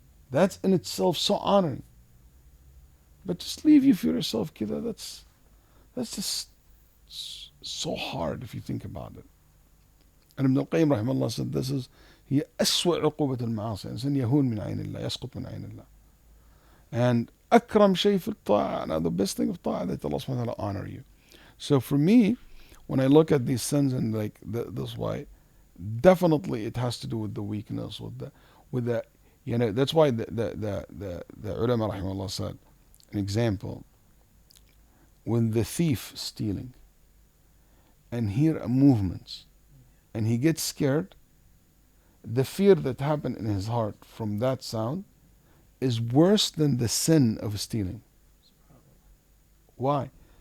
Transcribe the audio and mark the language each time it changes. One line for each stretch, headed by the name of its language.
English: That's in itself so honoring. But just leave you for yourself, kida, that's just so hard if you think about it. And Ibn al-Qayyim rahimahullah said this is
Arabic: هي أسوأ عقوبة المعاصي. إنسان يهون من عين الله, يسقط من عين الله.
English: And
Arabic: أكرم شيء في الطاعة,
English: now the best thing of ta'ah, that Allah subhanahu wa ta'ala honor you. So for me, when I look at these sins and like this way, definitely it has to do with the weakness, with the you know, that's why the ulama rahimahullah said, an example, when the thief stealing and hear movements and he gets scared, the fear that happened in his heart from that sound is worse than the sin of stealing. Why?